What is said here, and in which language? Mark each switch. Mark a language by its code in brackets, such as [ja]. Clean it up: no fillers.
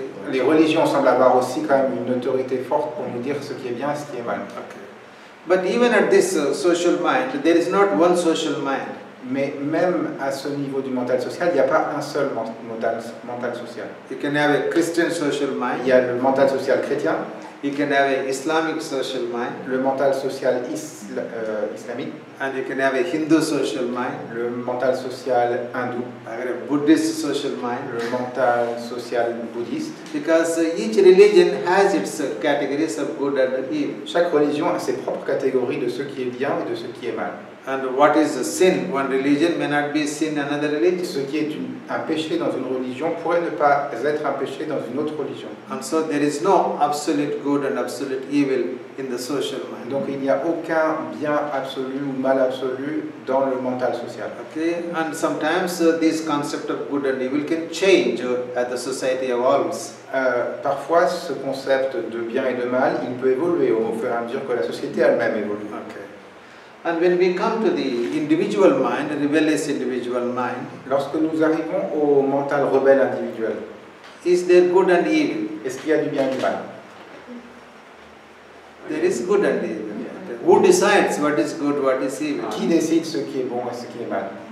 [fr] Les religions semblent avoir aussi quand même une autorité forte pour nous dire ce qui est bien et ce qui est mal. Okay. [en] But even at this social mind, there is not one social mind. [fr] Mais même à ce niveau du mental social, il n'y a pas un seul mental social. [en] You can have a Christian social mind. [fr] Il y a le mental social chrétien. [en] You can have a Islamic social mind. [fr] Le mental social islamique. [en] And you can have a Hindu social mind. [fr] Le mental social hindou. [en] A Buddhist social mind. [fr] Le mental social bouddhiste. [en] Because each religion has its categories of good and evil. [fr] Chaque religion a ses propres catégories de ce qui est bien et de ce qui est mal. [en] And what is a sin? One religion may not be sin in another religion. [fr] Ce qui est un péché dans une religion pourrait ne pas être un péché dans une autre religion. [en] And so there is no absolute good and absolute evil in the social mind. [fr] Donc il n'y a aucun bien absolu ou mal absolu dans le mental social. [en] Okay, and sometimes this concept of good and evil can change as the society evolves. [fr] Parfois, ce concept de bien et de mal, il peut évoluer au fur et à mesure que la société elle-même évolue. [en] Okay. And when we come to the individual mind, the rebellious individual mind, [fr] lorsque nous arrivons au mental rebelle individuel, [en] is there good and evil? [fr] Est-ce qu'il y a du bien et du mal? [en] There is good and evil. Who decides what is good, what is evil? [fr] Qui décide ce qui est bon et ce qui est mal?